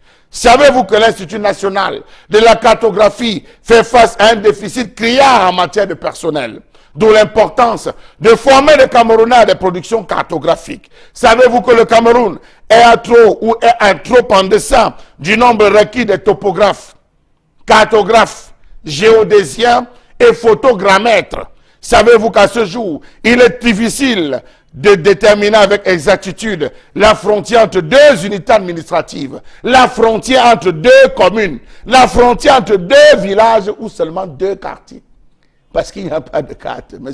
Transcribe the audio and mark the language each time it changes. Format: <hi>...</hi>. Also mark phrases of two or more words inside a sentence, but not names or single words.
<fr>Savez-vous que l'Institut national de la cartographie fait face à un déficit criard en matière de personnel? D'où l'importance de former les Camerounais à des productions cartographiques. Savez-vous que le Cameroun est à trop ou est à trop en deçà du nombre requis des topographes, cartographes, géodésiens et photogrammètres? Savez-vous qu'à ce jour, il est difficile de déterminer avec exactitude la frontière entre deux unités administratives, la frontière entre deux communes, la frontière entre deux villages ou seulement deux quartiers? Parce qu'il n'y a pas de carte, M.</fr>